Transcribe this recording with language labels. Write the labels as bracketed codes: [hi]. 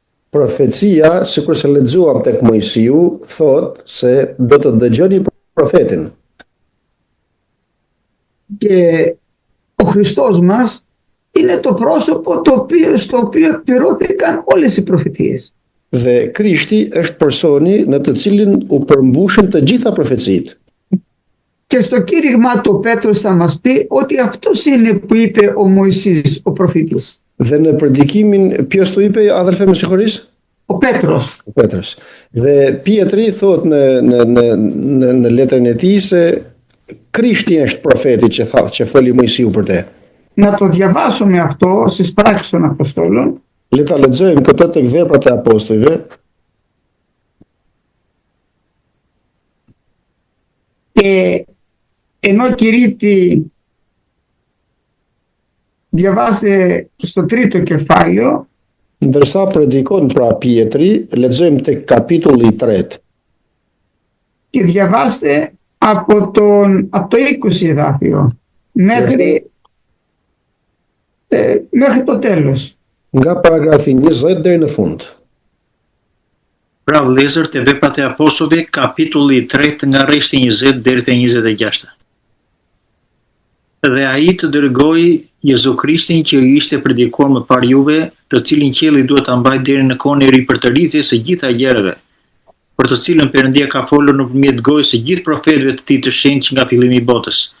[sq] Profecia, sikur se lexuam tek Mojsiu, thot se do të dëgjoni profetin. [el] Και ο Χριστός μας είναι το πρόσωπο στο οποίο εκπληρώθηκαν όλες οι προφητείες. [sq] Dhe Krishti është personi në të cilin u përmbushën të gjitha profecitë. [el] Και στο κήρυγμα του ο Πέτρος θα μας πει ότι αυτός είναι που είπε ο Μωυσής, ο προφήτης. [sq] Dhe në predikimin, [el] ποιος το είπε, αδερφέ με συγχωρείς? Ο Πέτρος. Ο Πέτρος. [sq] Dhe Pietri thot në letrën e tij se Krishti është profeti që foli Mojsiu për te. [el] Να το διαβάσουμε αυτό στις πράξεις των Αποστόλων. [sq] Le ta lexojmë këtë tek Veprat e Apostujve. [el] Και ενώ κηρύττει, διαβάστε στο τρίτο κεφάλαιο. [sq] Ndërsa predikon pra Pietri, lexojmë tek kapitulli 3. [el] Και διαβάστε από το 20 εδάφιο μέχρι το τέλος. [sq] Nga paragrafi 20 deri në fund. Pra vëllezër, te Veprat e Apostujve, kapitulli 3 nga rreshti 20 deri te 26. Dhe ai të dërgoi Jezu Krishtin që i ishte predikuar më parë juve, të cilin qielli duhet ta mbajë deri në kohën e ripërtëritjes së gjitha gjërave, për të cilën Perëndia ka folur nëpërmjet gojës së gjithë profetëve të tij të shenjtë nga fillimi i botës.